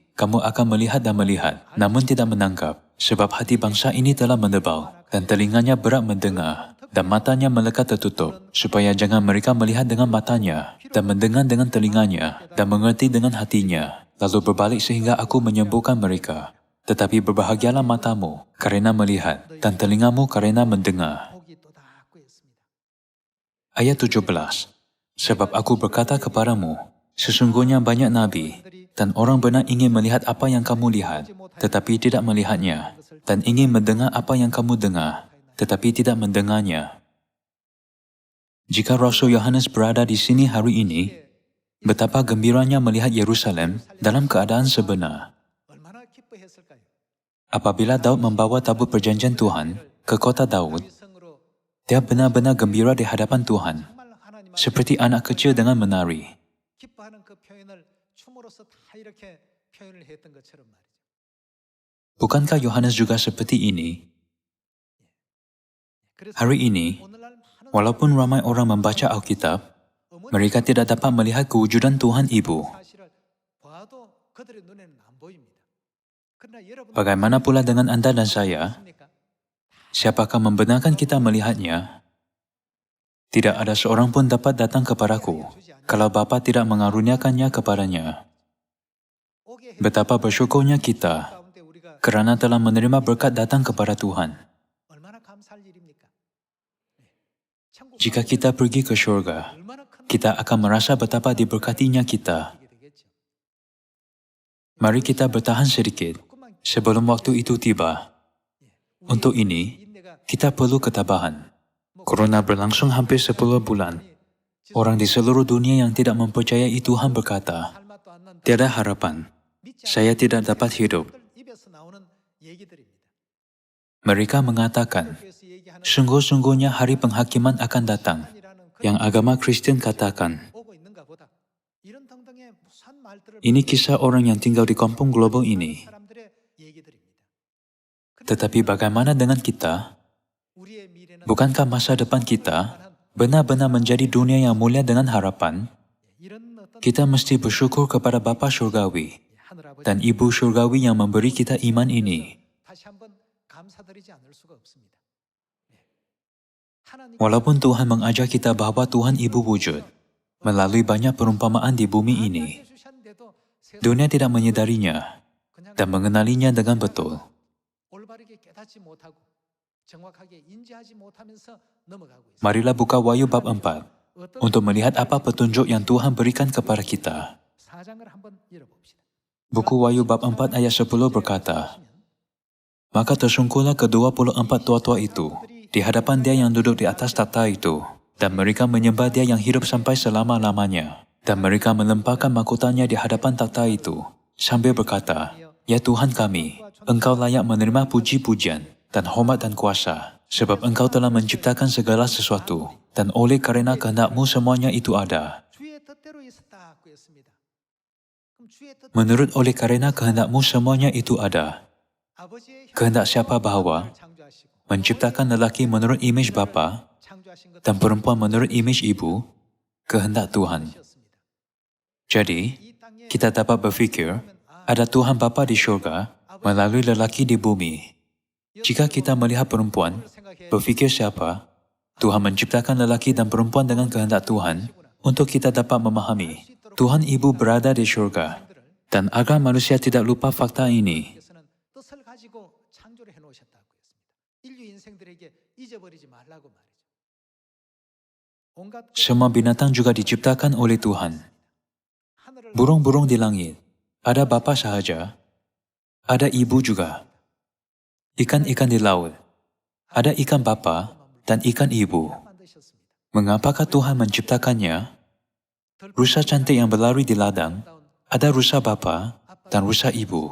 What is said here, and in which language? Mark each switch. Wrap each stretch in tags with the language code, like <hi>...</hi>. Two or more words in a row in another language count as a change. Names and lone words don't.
<id>Kamu akan melihat dan melihat, namun tidak menangkap. Sebab hati bangsa ini telah menebal, dan telinganya berat mendengar, dan matanya melekat tertutup, supaya jangan mereka melihat dengan matanya, dan mendengar dengan telinganya, dan mengerti dengan hatinya, lalu berbalik sehingga aku menyembuhkan mereka. Tetapi berbahagialah matamu karena melihat, dan telingamu karena mendengar.</id> <ko>복이 또 닫고 있습니다.</ko> <id>Ayat 17. Sebab aku berkata kepadamu, sesungguhnya banyak nabi, dan orang benar ingin melihat apa yang kamu lihat, tetapi tidak melihatnya, dan ingin mendengar apa yang kamu dengar, tetapi tidak mendengarnya.</id> <ms>Jika Rasul Yohanes berada di sini hari ini, betapa gembiranya melihat Yerusalem dalam keadaan sebenar.</ms> <ko>얼마나 기뻐했을까요?</ko> <ms>Apabila Daud membawa tabut perjanjian Tuhan ke kota Daud,</ms> <ko>이 성으로</ko> <ms>dia benar-benar gembira di hadapan Tuhan,</ms> <ko>정말 하나님 앞에</ko> <ms>seperti anak kecil dengan menari.</ms> <ko>기뻐하는 그 표현을 춤으로써 다 이렇게 표현을 했던 것처럼 말이죠.</ko> <ms>Bukankah Yohanes juga seperti ini?</ms> <ko>그래서</ko> <ms>Hari ini,</ms> <ko>오늘날 많은</ko> <ms>walaupun ramai orang membaca Alkitab,</ms> <ko>어머니</ko> <ms>mereka tidak dapat melihat kewujudan Tuhan Ibu.</ms> <ko>사실을 봐도 그들의 눈에는 안 보입니다. 그러나 여러분</ko> <ms>Bagaimana pula dengan Anda dan saya?</ms> <ko>있습니까?</ko> <ms>Siapakah membenarkan kita melihatnya?</ms> <id>Tidak ada seorang pun dapat datang kepadaku kalau Bapa tidak mengaruniakannya kepadanya.</id> <ko>오게 해</ko> <ms>Betapa bersyukurnya kita</ms> <ko>가운데 우리가</ko> <ms>kerana telah menerima berkat datang kepada Tuhan.</ms> <ko>얼마나 감사할 일입니까? 천국</ko> <ms>Jika kita pergi ke surga,</ms> <ko>얼마나 큰</ko> <ms>kita akan merasa betapa diberkatinya kita.</ms> <ko>일이 되겠죠.</ko> <ms>Mari kita bertahan sedikit</ms> <ko>조금만</ko> <ms>sebelum waktu itu tiba. Untuk ini,</ms> <ko>인내가</ko> <ms>kita perlu ketabahan. Corona berlangsung hampir 10 bulan. Orang di seluruh dunia yang tidak mempercayai Tuhan berkata,</ms> <ko>살맛도 안 난다.</ko> <ms>tiada harapan,</ms> <ko>믿지</ko> <ms>saya tidak dapat hidup.</ms> <ko>않는 입에서 나오는 얘기들입니다.</ko> <ms>Mereka mengatakan,</ms> <ko>그래서 얘기하는</ko> <ms>sungguh-sungguhnya hari penghakiman akan datang,</ms> <ko>이라는 그런</ko> <ms>yang agama Kristen katakan.</ms> <ko>오고 있는가 보다. 이런 등등의 무수한 말들을</ko> <ms>Ini kisah orang yang tinggal di kampung global ini.</ms> <ko>사람들의 얘기들입니다.</ko> <ms>Tetapi bagaimana dengan kita?</ms> <ko>우리의 미래는</ko> <ms>Bukankah masa depan kita benar-benar menjadi dunia yang mulia dengan harapan?</ms> <ko>이런 어떤</ko> <ms>Kita mesti bersyukur kepada Bapa Surgawi.</ms> <ko>하늘</ko> <ms>dan Ibu Surgawi yang memberi kita iman ini.</ms> <ko>다시 한번 감사드리지 않을 수가 없습니다. 하나님께서</ko> <ms>Walaupun Tuhan mengajar kita bahwa Tuhan Ibu wujud melalui banyak perumpamaan di bumi ini,</ms> <ko>주셨는데도</ko> <ms>dunia tidak menyadarinya</ms> <ko>그냥</ko> <ms>dan mengenalinya dengan betul.</ms> <ko>올바르게 깨닫지 못하고 정확하게 인지하지 못하면서 넘어가고 있습니다.</ko> <ms>Marilah buka Wahyu bab 4</ms> <ko>어떤</ko> <ms>untuk melihat apa petunjuk yang Tuhan berikan kepada kita.</ms> <ko>4장을 한번 열어봅시다.</ko> <id>Buku Wahyu bab 4 ayat 10 berkata, "Maka tersungkurlah ke-24 tua-tua itu di hadapan Dia yang duduk di atas takhta itu, dan mereka menyembah Dia yang hidup sampai selama-lamanya. Dan mereka melemparkan mahkotanya di hadapan takhta itu, sambil berkata, Ya Tuhan kami, Engkau layak menerima puji-pujian dan hormat dan kuasa, sebab Engkau telah menciptakan segala sesuatu, dan oleh karena kehendak-Mu semuanya itu ada."</id> <ko>주의 뜻대로 있었다고 했습니다. 그럼 주의 뜻</ko> <ms>Menurut oleh karena kehendak-Mu semuanya itu ada.</ms> <ko>아버지의</ko> <ms>Kehendak siapa bahwa</ms> <ko>창조하시고</ko> <ms>menciptakan lelaki menurut imej Bapa</ms> <ko>창조하신 것</ko> <ms>dan perempuan menurut imej Ibu, kehendak Tuhan.</ms> <ko>뜻이었습니다.</ko> <ms>Jadi,</ms> <ko>이 땅에</ko> <ms>kita dapat berfikir, ada Tuhan Bapa di syurga melalui lelaki di bumi. Jika kita melihat perempuan, berfikir siapa? Tuhan menciptakan lelaki dan perempuan dengan kehendak Tuhan untuk kita dapat memahami Tuhan Ibu berada di syurga. Dan agar manusia tidak lupa fakta ini,</ms> <ko>께서는 뜻을 가지고 창조를 해 놓으셨다고 했습니다. 인류 인생들에게 잊어버리지 말라고 말이죠. 온갖</ko> <ms>semua binatang juga diciptakan oleh Tuhan.</ms> <ko>하늘을</ko> <ms>Burung-burung di langit, ada Bapa sahaja, ada Ibu juga. Ikan-ikan di laut, ada ikan Bapa dan ikan Ibu.</ms> <ko>만드셨습니다.</ko> <ms>Mengapakah Tuhan menciptakannya? Rusa cantik yang berlari di ladang, ada rusa Bapa dan rusa Ibu.</ms>